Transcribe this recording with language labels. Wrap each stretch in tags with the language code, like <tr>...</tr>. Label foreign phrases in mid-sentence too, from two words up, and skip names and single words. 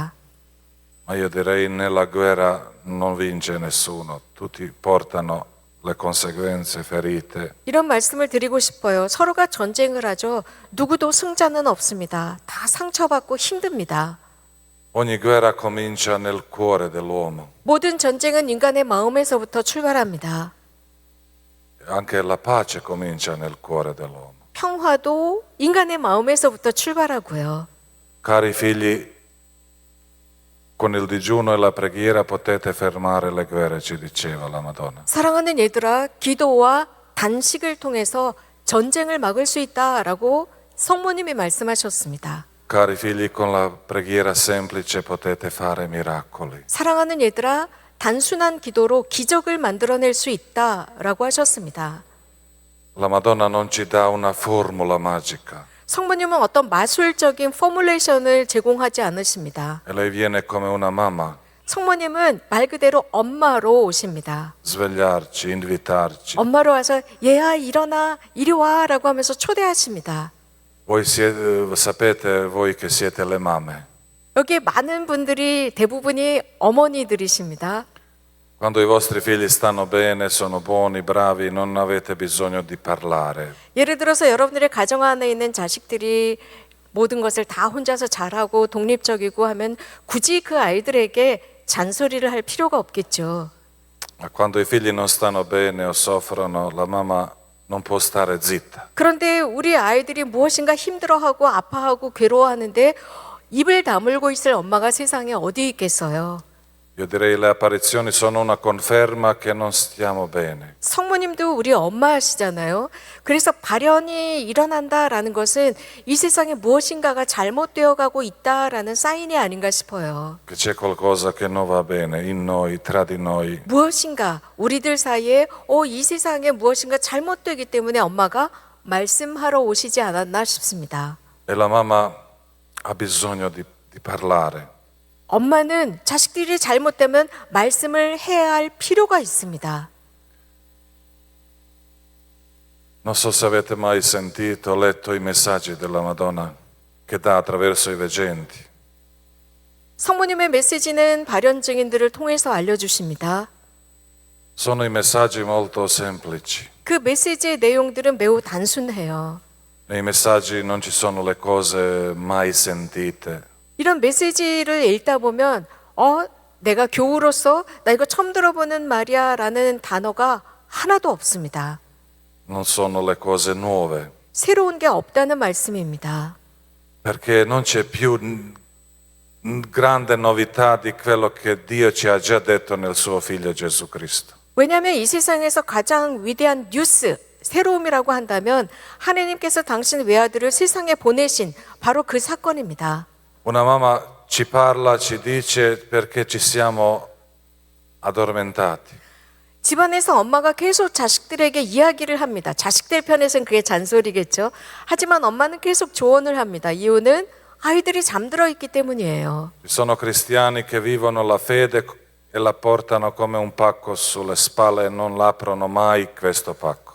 <it>ma io direi nella guerra non vince nessuno, tutti portano le conseguenze, ferite.</it> <ko>이런 말씀을 드리고 싶어요. 서로가 전쟁을 하죠. 누구도 승자는 없습니다. 다 상처받고 힘듭니다.</ko> <it>Ogni guerra comincia nel cuore dell'uomo,</it> <ko>모든 전쟁은 인간의 마음에서부터 출발합니다.</ko> <it>anche la pace comincia nel cuore dell'uomo.</it> <ko>평화도 인간의 마음에서부터 출발하고요.</ko> <it>Cari figli, con il digiuno e la preghiera potete fermare le guerre, ci diceva la Madonna.</it> <ko>사랑하는 얘들아, 기도와 단식을 통해서 전쟁을 막을 수 있다라고 성모님이 말씀하셨습니다.</ko> <it>Cari figli, con la preghiera semplice potete fare miracoli.</it> <ko>사랑하는 얘들아, 단순한 기도로 기적을 만들어낼 수 있다라고 하셨습니다.</ko> <it>La Madonna non ci dà una formula magica</it> <ko>성모님은 어떤 마술적인 포뮬레이션을 제공하지 않으십니다.</ko> <it>e lei viene come una mamma,</it> <ko>성모님은 말 그대로 엄마로 오십니다.</ko> <it>svegliarci, invitarci.</it> <ko>엄마로 와서 얘야 일어나 이리 와라고 하면서 초대하십니다.</ko> <it>Voi siete, sapete voi che siete le mamme.</it> <ko>여기 많은 분들이 대부분이 어머니들이십니다.</ko> <it>Quando i vostri figli stanno bene, sono buoni, bravi, non avete bisogno di parlare.</it> <ko>예를 들어서 여러분들의 가정 안에 있는 자식들이 모든 것을 다 혼자서 잘하고 독립적이고 하면 굳이 그 아이들에게 잔소리를 할 필요가 없겠죠.</ko> <it>Ma quando i figli non stanno bene o soffrono, la mamma non può stare zitta.</it> <ko>그런데 우리 아이들이 무엇인가 힘들어하고 아파하고 괴로워하는데 입을 다물고 있을 엄마가 세상에 어디 있겠어요.</ko> <it>Io direi le apparizioni sono una conferma che non stiamo bene.</it> <ko>성모님도 우리 엄마시잖아요. 그래서 발현이 일어난다라는 것은 이 세상에 무엇인가가 잘못되어 가고 있다라는 사인이 아닌가 싶어요.</ko> <it>Che c'è qualcosa che non va bene in noi, tra di noi.</it> <ko>무엇인가 우리들 사이에 이 세상에 무엇인가 잘못되기 때문에 엄마가 말씀하러 오시지 않았나 싶습니다.</ko> <it>E la mamma ha bisogno di parlare.</it> <ko>엄마는 자식들이 잘못되면 말씀을 해야 할 필요가 있습니다.</ko> <it>Non so se avete mai sentito, letto i messaggi della Madonna che dà attraverso i veggenti.</it> <ko>성모님의 메시지는 발현 증인들을 통해서 알려주십니다.</ko> <it>Sono i messaggi molto semplici.</it> <ko>그 메시지의 내용들은 매우 단순해요.</ko> <it>Nei messaggi non ci sono le cose mai sentite.</it> <ko>이런 메시지를 읽다 보면 내가 교우로서 나 이거 처음 들어보는 말이야 라는 단어가 하나도 없습니다.</ko> <it>Non sono le cose nuove,</it> <ko>새로운 게 없다는 말씀입니다.</ko> <it>perché non c'è più grande novità di quello che Dio ci ha già detto nel suo Figlio Gesù Cristo.</it> <ko>왜냐하면 이 세상에서 가장 위대한 뉴스, 새로움이라고 한다면 하나님께서 당신 외아들을 세상에 보내신 바로 그 사건입니다.</ko> <it>Una mamma ci parla, ci dice perché ci siamo addormentati.</it> <ko>집안에서 엄마가 계속 자식들에게 이야기를 합니다. 자식들 편에서는 그게 잔소리겠죠. 하지만 엄마는 계속 조언을 합니다. 이유는 아이들이 잠들어 있기 때문이에요.</ko> <it>Ci sono cristiani che vivono la fede e la portano come un pacco sulle spalle e non l'aprono mai questo pacco.</it>